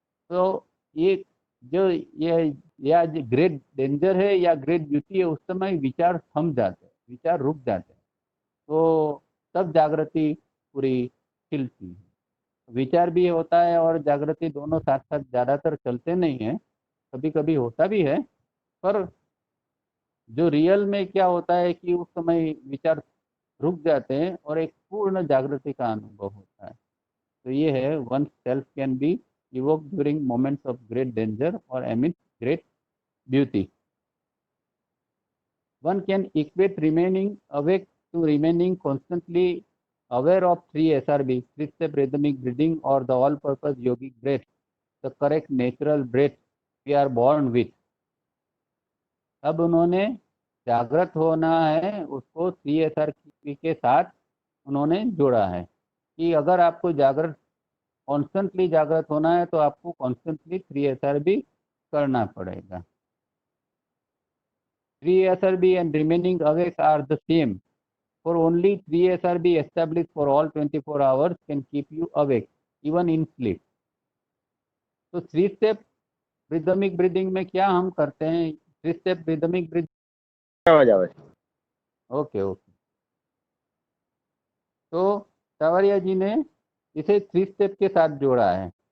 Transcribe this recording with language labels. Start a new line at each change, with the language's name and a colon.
Hindi: तो ये जो ये या ग्रेट डेंजर है या ग्रेट ब्यूटी है, उस समय विचार थम जाते हैं, विचार रुक जाते हैं, तो तब जागृति पूरी खिलती है। विचार भी होता है और जागृति दोनों साथ साथ ज़्यादातर चलते नहीं हैं, कभी कभी होता भी है, पर जो रियल में क्या होता है कि उस समय विचार रुक जाते हैं और एक पूर्ण जागृति का अनुभव होता है। तो ये है,
English: One self can be evoked during moments of great danger or amidst great beauty. One can equate remaining awake to remaining constantly aware of 3 SRB, 3-step rhythmic breathing, or the all-purpose yogic breath, the correct natural breath we are born with.
Hindi: अब उन्होंने जागृत होना है उसको 3 SRB के साथ उन्होंने जोड़ा है कि अगर आपको जागृत कॉन्स्टेंटली जागृत होना है तो आपको कॉन्स्टेंटली 3 SRB करना पड़ेगा।
English: 3 SRB and remaining awake are the same, for only 3 SRB established for all 24 hours can keep you awake even in sleep.
Hindi: तो 3 स्टेप रिदमिक ब्रीदिंग में क्या हम करते हैं, 3 स्टेप रिदमिक ब्रीदिंग आवाज आवे। Okay okay. तो सावरिया जी ने इसे 3 स्टेप के साथ जोड़ा है।